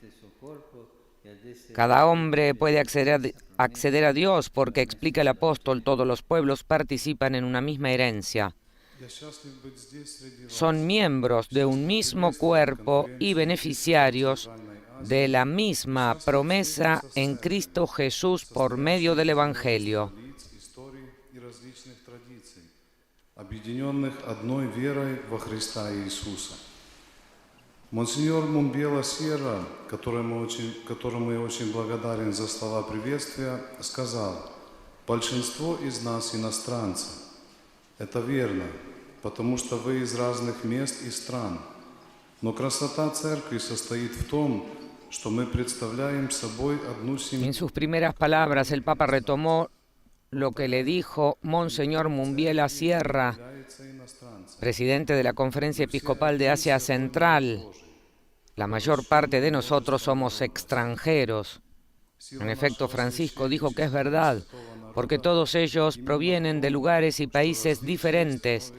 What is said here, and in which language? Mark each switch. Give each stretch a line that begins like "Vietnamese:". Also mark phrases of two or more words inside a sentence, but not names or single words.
Spanish: Cada hombre puede acceder a Dios porque, explica el apóstol, todos los pueblos participan en una misma herencia. Son miembros de un mismo cuerpo y beneficiarios de la misma promesa en Cristo Jesús por medio del Evangelio.
Russian: Монсеньор Мумбела Сьерра, которому я очень благодарен за слова приветствия, сказал: большинство из нас иностранцы. Это верно, потому что вы из разных мест и стран. Но красота церкви состоит в том, что мы представляем собой одну семью.
Spanish: En sus primeras palabras, el Papa retomó lo que le dijo Monseñor Mumbiela Sierra, presidente de la Conferencia Episcopal de Asia Central. La mayor parte de nosotros somos extranjeros. En efecto, Francisco dijo que es verdad, porque todos ellos provienen de lugares y países diferentes.